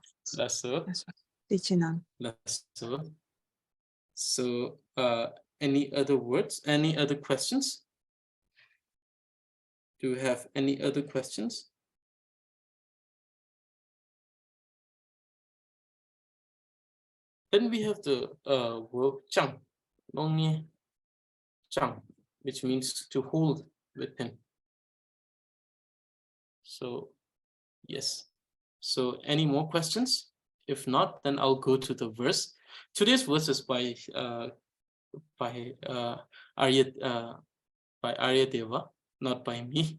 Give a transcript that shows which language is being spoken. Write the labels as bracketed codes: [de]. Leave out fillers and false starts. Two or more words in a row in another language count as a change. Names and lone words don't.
[en] So any other words, any other questions? Do you have any other questions? Then we have the verb chang, [bo] ལོངས་སྤྱོད་འཆང, [en] which means to hold within. So yes. So any more questions? If not, then I'll go to the verse. Today's verse is by Arya Deva, not by me.